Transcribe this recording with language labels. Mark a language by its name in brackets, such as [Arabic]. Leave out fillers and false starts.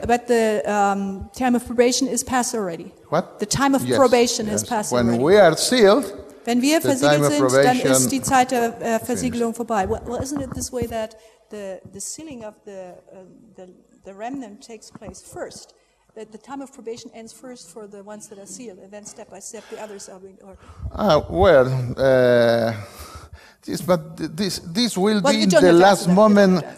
[English] But the time of probation is past already. What? The time of probation is past when already. When we are sealed, [German] wenn wir versiegelt sind, dann ist die Zeit der Versiegelung vorbei. [English] Well, isn't it this way that the sealing of the remnant takes place first? That the time of probation ends first for the ones that are sealed, and then step by step the others are being ordered. This will be the last moment.